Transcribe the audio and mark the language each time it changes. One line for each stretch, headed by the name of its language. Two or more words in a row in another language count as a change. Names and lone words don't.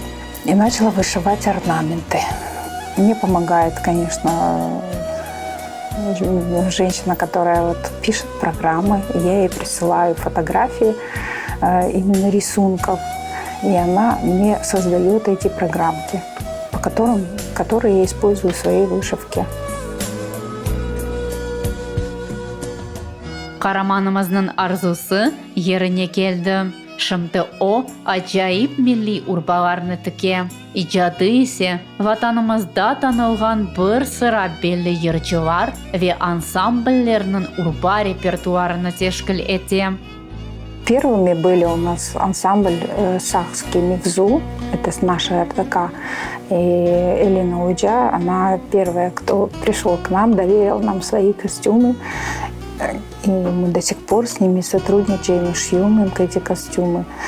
Russian: И начала вышивать орнаменты. Мне помогает, конечно, женщина, которая пишет программы. Я ей присылаю фотографии именно рисунков. И она мне создает эти программки, которые я использую в своей вышивке.
Crimean Tatar: Kahramanımızın arzusu yerine geldi. Şimdi o acayip milli urbalarını tike. İcadı ise vatanımızda tanılgan bir sıra belli yırcılar ve ansambellerinin urba repertuarını teşkil etti.
Russian: Первыми были у нас ансамбль «Сахский Мивзу», это с нашей РТК. И Элина Уджа, она первая, кто пришел к нам, доверил нам свои костюмы. И мы до сих пор с ними сотрудничаем и шьем им эти костюмы.